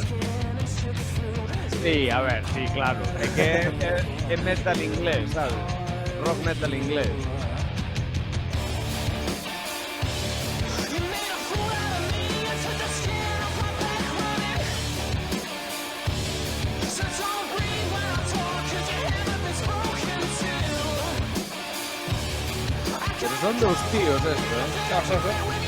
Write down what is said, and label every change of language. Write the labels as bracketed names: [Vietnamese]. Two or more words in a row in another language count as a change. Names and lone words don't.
[Galician] Sí, a ver, sí, claro. É que é metal inglés, sabes? Rock metal inglés. [English] You made a fool out of me and took the skin off my back running. So don't breathe when I talk, 'cause your head is broken too. [Spanish] Pero son dos tíos esto, [Galician] Xa, xa, xa.